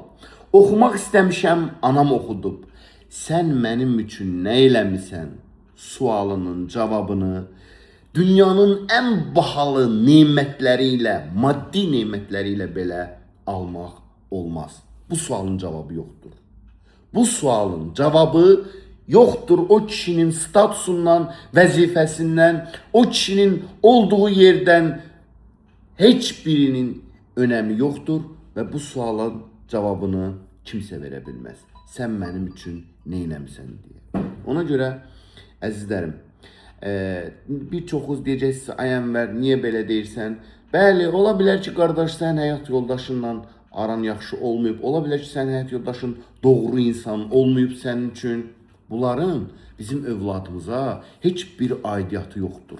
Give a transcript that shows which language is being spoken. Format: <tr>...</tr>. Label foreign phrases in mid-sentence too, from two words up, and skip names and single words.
<az>Oxumaq istəmişəm, anam oxudub. Sən mənim üçün nə eləmisən? Sualının cavabını dünyanın ən bahalı nemətləri ilə, maddi nemətləri ilə belə almaq olmaz. Bu sualın cavabı yoxdur.</az> <tr>Bu sualın cevabı yoktur o kişinin statusundan, vəzifəsindən, o kişinin olduğu yerden hiçbirinin önemi yoktur ve bu sualın cevabını kimse verebilmez. Sen benim için neynəmsən diye.</tr> <az>Ona göre əzizlərim, bir çoxunuz deyəcəksiniz, ay Ənvər, niye belə deyirsən? Bəli, ola bilər ki, qardaş, sən həyat yoldaşınla aran yaxşı olmayıb. Ola bilər ki, sən həyat yoldaşın doğru insan olmayıb sənin üçün. Bunların bizim övladımıza heç bir aidiyyatı yoxdur.</az>